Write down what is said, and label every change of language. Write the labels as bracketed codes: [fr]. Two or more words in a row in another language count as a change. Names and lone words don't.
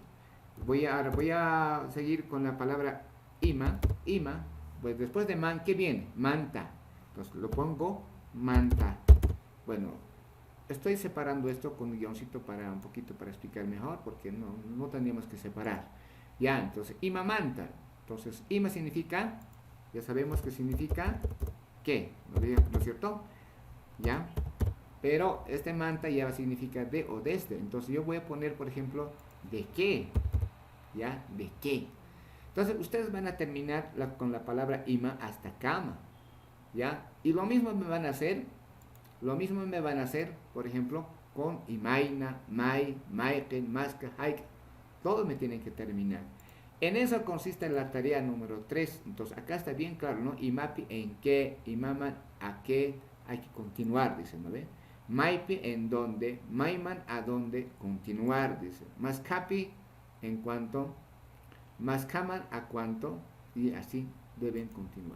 [es] Voy a seguir con la palabra ima. Pues después de man, ¿qué viene? Manta. Entonces lo pongo manta. Bueno, estoy separando esto con un guioncito para un poquito para explicar mejor, porque no tendríamos que separar. Ya, entonces, [qu] ima manta. [es] Entonces, ima significa, ya sabemos que significa qué, ¿no es cierto? Ya, pero este manta ya significa de o desde. Entonces, yo voy a poner, por ejemplo, de qué, ya, de qué. Entonces, ustedes van a terminar con la palabra ima hasta cama, ya, y lo mismo me van a hacer. Lo mismo me van a hacer, por ejemplo, con [qu] imaina, mai, maiken, maska, haik. [es] Todos me tienen que terminar. En eso consiste la tarea número 3. Entonces, acá está bien claro, ¿no? Imapi en qué, imaman a qué, hay que continuar, dice, ¿no ve? Maipi en dónde, maiman a dónde, continuar, dice. Maskapi en cuánto, maskaman a cuánto, y así deben continuar.